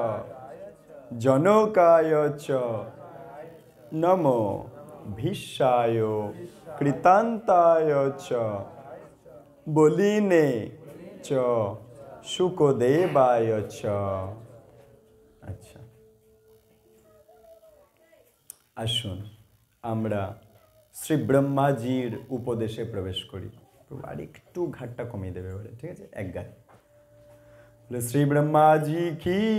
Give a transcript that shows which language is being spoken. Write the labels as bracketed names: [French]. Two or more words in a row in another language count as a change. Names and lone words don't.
[Sanskrit] জনকায় চ নমো ভীষ্মায় কৃতান্তায় চ বলিনে চ শুকদেবায় চ। [Bangla] আচ্ছা, আসুন আমরা শ্রী ব্রহ্মাজির উপদেশে প্রবেশ করি। আর একটু ঘাটটা কমিয়ে দেবে বলে, ঠিক আছে? এক গায়ে শ্রী ব্রহ্মাজি কি।